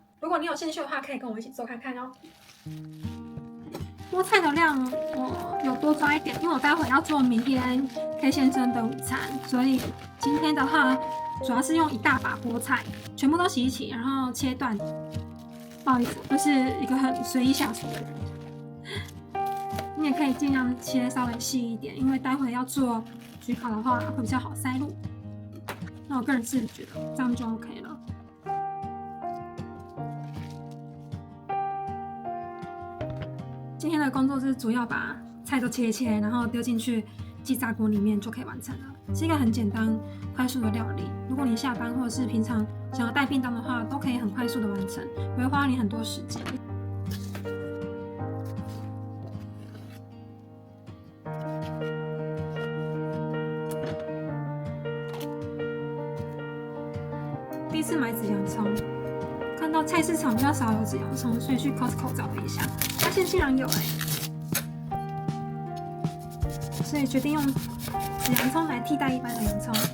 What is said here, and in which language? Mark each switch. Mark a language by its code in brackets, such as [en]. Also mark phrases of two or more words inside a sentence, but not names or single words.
[zh] 如果你有興趣的話，可以跟我一起做看看哦。菠菜的量我有多抓一點，因為我待會要做明天 K 先生的午餐，所以今天的話主要是用1大把菠菜，全部都洗一洗，然後切段。不好意思，就是一個很隨意下廚的人。你也可以盡量切稍微細一點，因為待會要做焗烤的話會比較好塞入。那我個人是覺得這樣就 OK 了。今天的工作是主要把菜都切一切，然後丟進去气炸鍋裡面就可以完成了，是一個很簡單、快速的料理。如果你下班或者是平常想要帶便當的話，都可以很快速的完成，不会花你很多時間。第一次買紫洋蔥，看到菜市場比較少有紫洋蔥，所以去 Costco 找了一下，發現竟然有所以決定用紫洋蔥來替代一般的洋蔥。